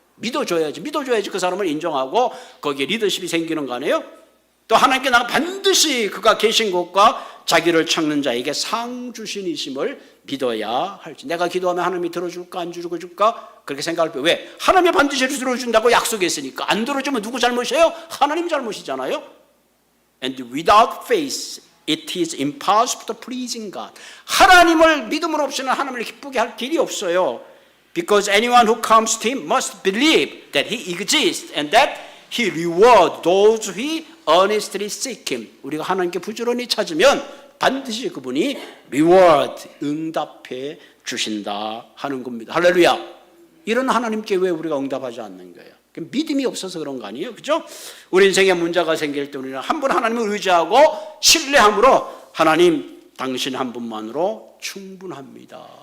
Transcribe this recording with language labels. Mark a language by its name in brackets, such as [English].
[Korean] 믿어줘야지 그 사람을 인정하고 거기에 리더십이 생기는 거 아니에요? 또 하나님께 나가 반드시 그가 계신 곳과 자기를 찾는 자에게 상 주시니심을 믿어야 할지. 내가 기도하면 하나님이 들어줄까 안 들어줄까 그렇게 생각할 때 왜? 하나님이 반드시 들어준다고 약속했으니까. 안 들어주면 누구 잘못이에요? 하나님 잘못이잖아요. [English] And without faith it is impossible to pleasing God. [Korean] 하나님을 믿음으로 없이는 하나님을 기쁘게 할 길이 없어요. [English] Because anyone who comes to him must believe that he exists and that he rewards those who earnestly seek him. [Korean] 우리가 하나님께 부지런히 찾으면 반드시 그분이 reward, 응답해 주신다 하는 겁니다. 할렐루야. 이런 하나님께 왜 우리가 응답하지 않는 거예요? 믿음이 없어서 그런 거 아니에요? 그죠? 우리 인생에 문제가 생길 때 우리는 한 분 하나님을 의지하고 신뢰함으로 하나님 당신 한 분만으로 충분합니다.